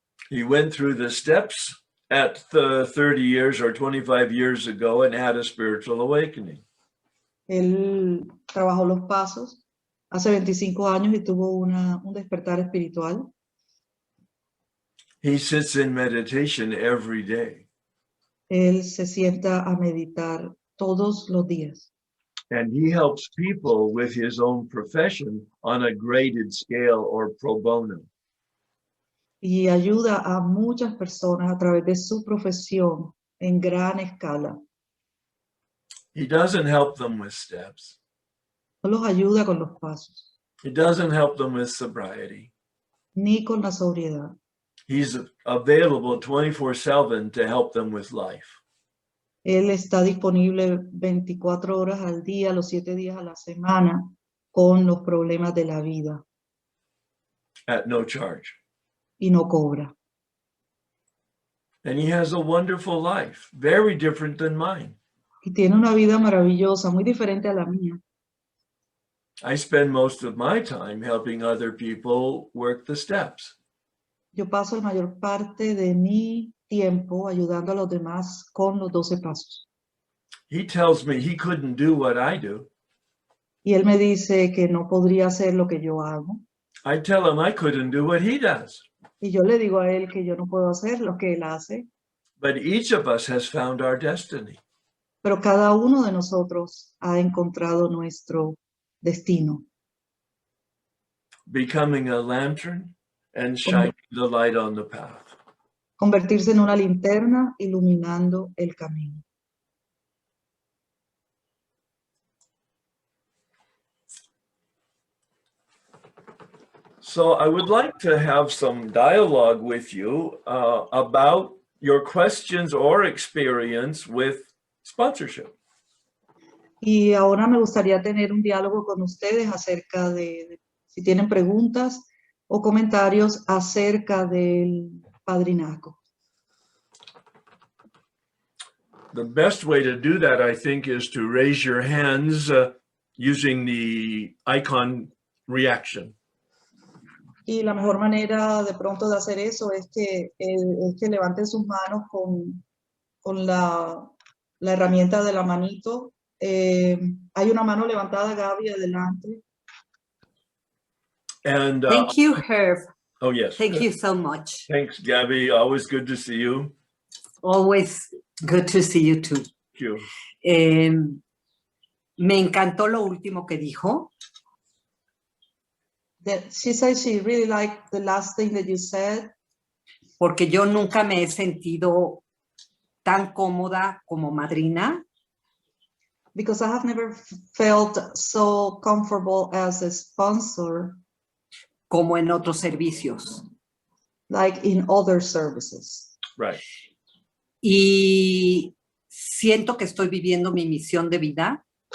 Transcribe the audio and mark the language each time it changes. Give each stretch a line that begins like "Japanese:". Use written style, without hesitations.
English: He went through the steps at the 30 years or 25 years ago and had a spiritual awakening.
Spanish: Él trabajó los pasos hace 25 años y tuvo un despertar espiritual.
English: He sits in meditation every day.
Spanish: Él se sienta a meditar todos los días.
English: And he helps people with his own profession on a graded scale or pro bono.
Spanish: Y ayuda a muchas personas a través de su profesión en gran escala.
English: He doesn't help them with steps.
Spanish: No los ayuda con los pasos,
English: He doesn't help them with sobriety.
Spanish: ni con la sobriedad.
English: He's available 24/7 to help them with life.
Spanish: Él está disponible 24 horas al día, los 7 días a la semana, con los problemas de la vida
English: At no charge.
Spanish: y no cobra.
English: And he has a wonderful life, very different than mine.
Spanish: Y tiene una vida maravillosa, muy diferente a la mía.
English: I spend most of my time helping other people work the steps.
Spanish: Yo paso la mayor parte de mi tiempo ayudando a los demás con los 12 pasos.
English: He tells me he couldn't do what I do.
Spanish: Y él me dice que no podría hacer lo que yo hago.
English: I tell him I couldn't do what he does.
Spanish: Y yo le digo a él que yo no puedo hacer lo que él hace.
English: But each of us has found our destiny.
Spanish: Pero cada uno de nosotros ha encontrado nuestro destino.
English: Becoming a lantern and shining the light on the path.
Spanish: Convertirse en una linterna iluminando el camino.
English: So I would like to have some dialogue with you about your questions or experience with sponsorship.
Spanish: Y ahora me gustaría tener un diálogo con ustedes acerca de si tienen preguntas o comentarios acerca del padrinazgo.
English: The best way to do that, I think, is to raise your hands using the icon reaction.
Spanish: Y la mejor manera de pronto de hacer eso es que levanten sus manos con la herramienta de la manito. Hay una mano levantada, Gaby, adelante.
English: And Thank you, Herb. oh, yes. Thank you so much. Thanks, Gabby. Always good to see you. Always good to see you too. Thank you.
Spanish: Me encantó lo último que dijo.
English: She said she really liked the last thing that you said.
Spanish: Porque yo nunca me he sentido tan cómoda como madrina.
English: Because I have never felt so comfortable as a sponsor.
Spanish: Como en otros servicios.
English: Like in other services. Right.
Spanish: Y siento que estoy viviendo mi misión de vida.